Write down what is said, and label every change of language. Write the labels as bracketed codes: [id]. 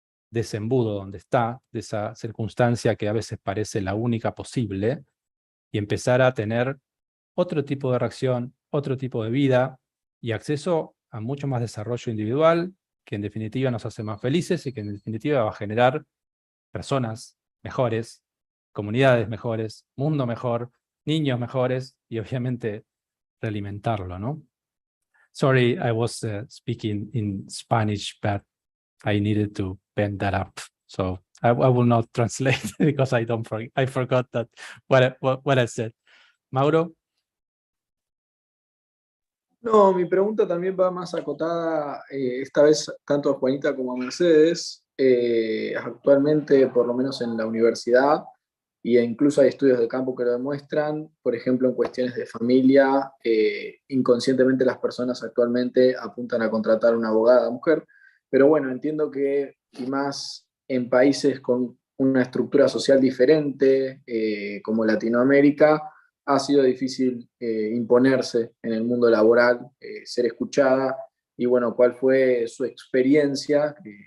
[es] de ese embudo donde está, de esa circunstancia que a veces parece la única posible, y empezar a tener otro tipo de reacción, otro tipo de vida, y acceso a mucho más desarrollo individual, que en definitiva nos hace más felices, y que en definitiva va a generar personas mejores, comunidades mejores, mundo mejor, niños mejores, y obviamente realimentarlo, ¿no? [en] Sorry, I was speaking in Spanish, but I needed to bend that up. So I will not translate because I forgot that what I said. Mauro? [es] No, mi pregunta también va más acotada, esta vez tanto a Juanita como a Mercedes. Actualmente, por lo menos en la universidad, e incluso hay estudios de campo que lo demuestran, por ejemplo, en cuestiones de familia, inconscientemente las personas actualmente apuntan a contratar una abogada mujer, pero bueno, entiendo que, y más en países con una estructura social diferente, como Latinoamérica, ha sido difícil imponerse en el mundo laboral, ser escuchada, y bueno, ¿cuál fue su experiencia?